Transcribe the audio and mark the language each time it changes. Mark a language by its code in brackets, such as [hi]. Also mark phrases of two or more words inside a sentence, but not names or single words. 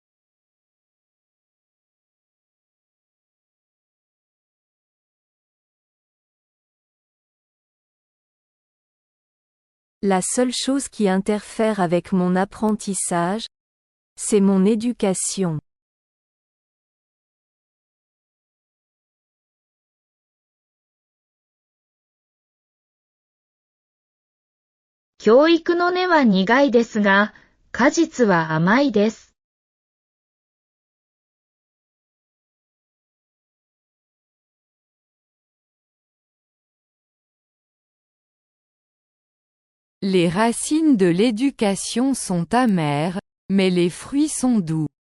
[fr] La seule chose qui interfère avec mon apprentissage, c'est mon éducation. [ja] 教育の根は苦いですが、果実は甘いです。 [fr] Les racines de l'éducation sont amères, mais les fruits sont doux.